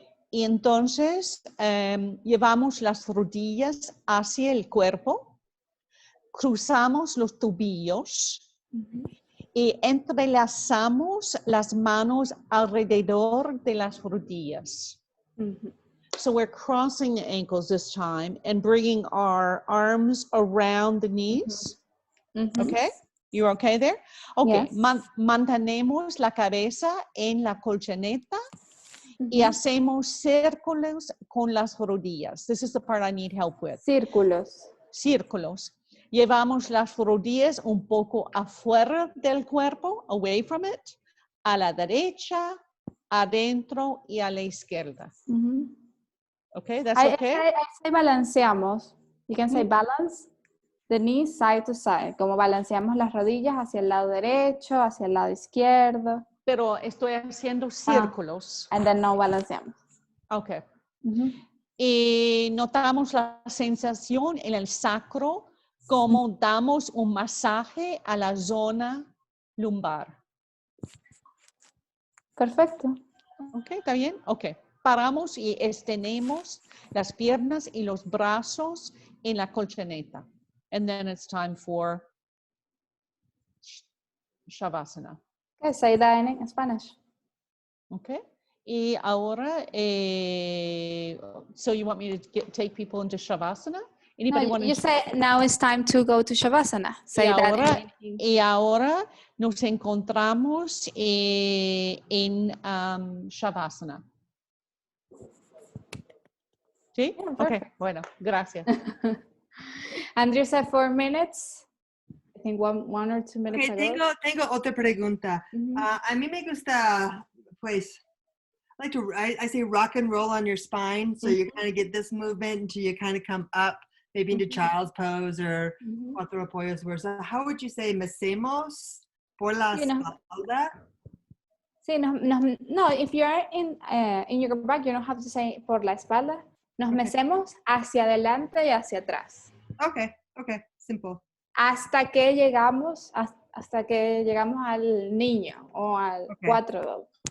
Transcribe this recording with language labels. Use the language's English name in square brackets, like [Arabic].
[Spanish] Y entonces llevamos las rodillas hacia el cuerpo, cruzamos los tobillos y entrelazamos las manos alrededor de las rodillas. [English] So we're crossing the ankles this time and bringing our arms around the knees. Okay, you're okay there? Okay, Yes. [Spanish] mantenemos la cabeza en la colchoneta y hacemos círculos con las rodillas. [English] This is the part I need help with. [Spanish] Círculos. Círculos. Llevamos las rodillas un poco afuera del cuerpo, [English] away from it, [Spanish] a la derecha, adentro y a la izquierda. [English] Okay, that's okay? I say balanceamos. You can say balance the knees side to side. [Spanish] Como balanceamos las rodillas hacia el lado derecho, hacia el lado izquierdo. Pero estoy haciendo círculos. [English] And then no balanceamos. Okay. [Spanish] Y notamos la sensación en el sacro como damos un masaje a la zona lumbar. Perfecto. Ok, ¿está bien? Ok. Paramos y extendemos las piernas y los brazos en la colchoneta. [English] And then it's time for Shavasana. Okay, say that in Spanish. Okay. [Spanish] Y ahora, [English] so you want me to take people into Shavasana? Anybody want to? You say now it's time to go to Shavasana. Say that. [Spanish] Y ahora nos encontramos en Shavasana. ¿Sí? [English] Yeah, [Spanish] ok, bueno, gracias. [English] Andrew said 4 minutes. I think one or 2 minutes ago. [Spanish] Tengo otra pregunta. A mí me gusta, pues, [English] I say rock and roll on your spine. So you kind of get this movement until you kind of come up, maybe into child's pose or cuatro apoyos. So how would you say [Spanish] mecemos por la espalda? [English] Sí, no, if you are in your back, you don't have to say [Spanish] por la espalda. Nos mecemos hacia adelante y hacia atrás. [English] Okay, simple. [Spanish] Hasta que llegamos al niño o al 4-2.